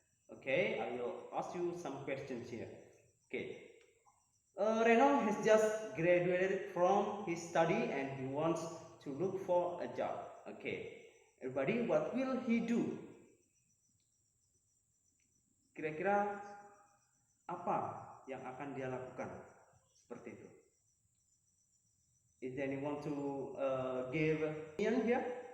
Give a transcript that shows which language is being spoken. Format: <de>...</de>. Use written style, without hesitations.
<en>Okay, I will ask you some questions here. Okay, Reno has just graduated from his study and he wants to look for a job. Okay, everybody, what will he do?</en> <id>Kira-kira apa yang akan dia lakukan? Seperti itu.</id> <en>Is there anyone to give opinion here?</en>